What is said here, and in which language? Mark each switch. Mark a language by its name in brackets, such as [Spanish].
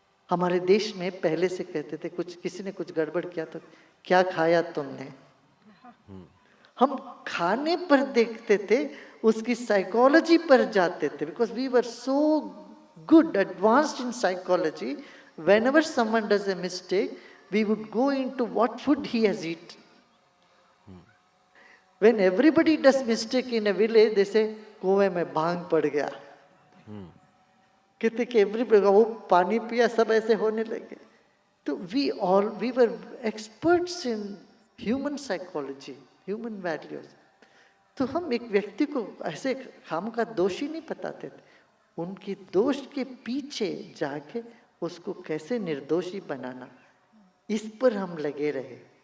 [Hindi] हमारे देश में पहले से कहते थे, कुछ किसी ने कुछ गड़बड़ किया तो क्या खाया तुमने? हम खाने पर देखते थे, उसकी साइकोलॉजी पर जाते थे, [English] Because we were so good advanced in psychology. whenever someone does a mistake, we would go into what food he has eaten. When everybody does mistake in a village, they say [Hindi] कुएं में भांग पड़ गया। कहते कि everybody, वो पानी पिया, सब ऐसे होने लगे। तो [English] We were experts in human psychology, human values. [Hindi] तो हम एक व्यक्ति को ऐसे खाम का दोषी नहीं बताते थे, उनकी दोष के पीछे जाके उसको कैसे निर्दोषी बनाना, इस पर हम लगे रहे।